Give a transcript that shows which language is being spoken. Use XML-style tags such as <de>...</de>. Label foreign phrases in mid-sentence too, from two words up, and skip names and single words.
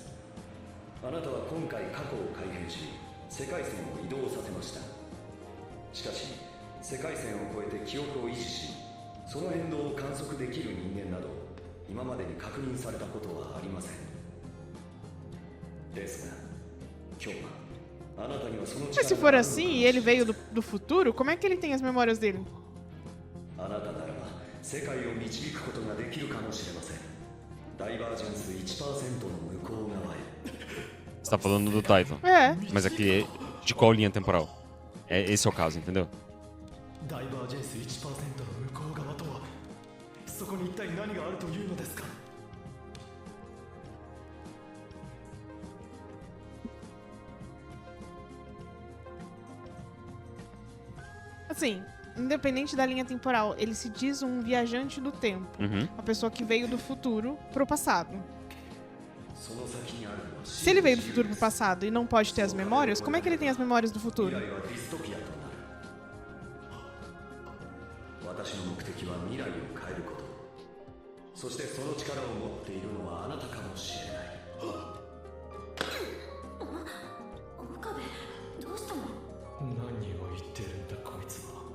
<ja>あなたは今回過去を改変し世界線を移動させました。しかし世界線を越えて記憶を維持しその変動を観測できる人間など今までに確認されたことはありません。ですが今日はあなたにはその</ja> <pt>Mas se</pt> <ja>力</ja> <pt>for</pt> <ja>があるのか</ja> <pt>assim e ele veio do futuro, como é que ele tem as memórias dele?</pt> <ja>あなたならば世界を導くことができるかもしれません。ダイバージェンス 1% の向こう側へ。</ja> <pt>Você tá falando do Titan. É. Mas aqui, de qual linha temporal? Esse é o caso, entendeu?</pt> <ja>ダイバージェンス 1% の向こう側とは、そこに一体何があるというのですか。</ja> <pt>Assim, independente da linha temporal, ele se diz um viajante do tempo. Uhum. Uma pessoa que veio do futuro pro passado.</pt> <ja>その先にあるのは</ja> <pt>Se ele veio do futuro pro passado e não pode ter as memórias, como é que ele tem as memórias do</pt> <ja>未</ja> <pt>futuro?</pt> <ja>来はディストピアとなる。私の目的は未来を変えること。そしてその力を持っているのはあなたかもしれない。岡部どうしたの？何を言ってるんだこいつは。</ja>